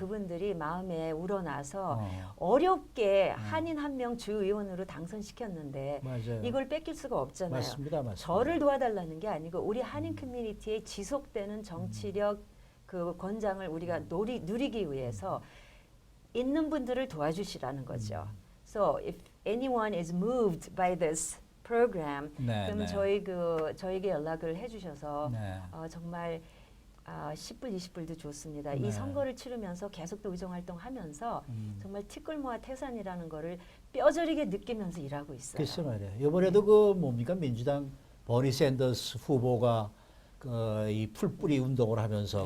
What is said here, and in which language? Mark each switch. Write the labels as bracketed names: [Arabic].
[Korean] 그분들이 마음에 우러나서 어렵게 한인 한 명 주의원으로 당선시켰는데 맞아요. 이걸 뺏길 수가 없잖아요. 맞습니다. 저를 도와달라는 게 아니고 우리 한인 커뮤니티의 지속되는 정치력 그 권장을 우리가 누리기 위해서 있는 분들을 도와주시라는 거죠. [English] So if anyone is moved by this program, [Korean] 네, 그럼 네. 저에게 연락을 해주셔서 네. 정말 10불, 20불도 좋습니다. 네. 이 선거를 치르면서 계속 또 의정 활동하면서 정말 티끌모아 태산이라는 거를 뼈저리게 느끼면서 일하고 있어요. 글쎄 말이에요. 이번에도 그 뭡니까 민주당 버니 샌더스 후보가 이 풀뿌리 운동을 하면서